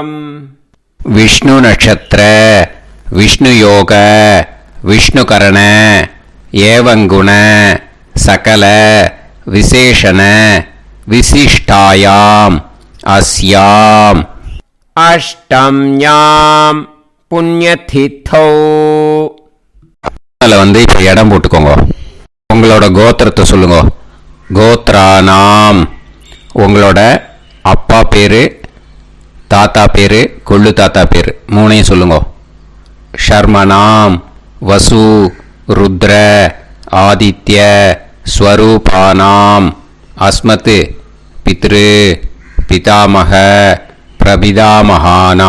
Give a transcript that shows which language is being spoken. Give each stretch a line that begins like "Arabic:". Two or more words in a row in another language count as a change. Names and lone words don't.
Sanskrit: विष्णु नक्षत्र विष्णु योग विष्णुकरण एवं गुण सकल विशेषण विशिष्टायाम अस्याम अष्टम्यां पुण्यतिथौ.
Tamil: வந்து இப்போ இடம் போட்டுக்கோங்க. உங்களோட கோத்திரத்தை சொல்லுங்க. கோத்ரானாம். உங்களோட அப்பா பேரு, தாத்தா பேரு, கொள்ளு தாத்தா பேரு மூணையும் சொல்லுங்க.
Sanskrit: शर्मणां वसु रुद्र आदित्य स्वरूपाणाम् अस्मत् पितृ पितामह प्रपितामहाना.